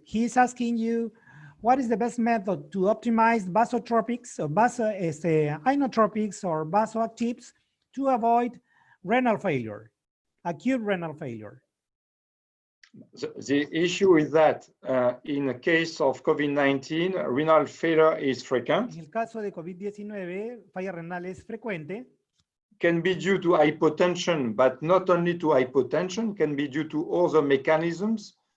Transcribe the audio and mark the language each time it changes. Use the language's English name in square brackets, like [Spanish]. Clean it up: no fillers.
[English] He's asking you, what is the best method to optimize vasotropics or inotropics or vasoactives to avoid renal failure, acute renal failure? The issue is that in the case of COVID-19, renal failure is frequent. [Spanish] En el caso de COVID-19, falla renal es frecuente. [English] Can be due to hypotension, but not only to hypotension, can be due to other mechanisms.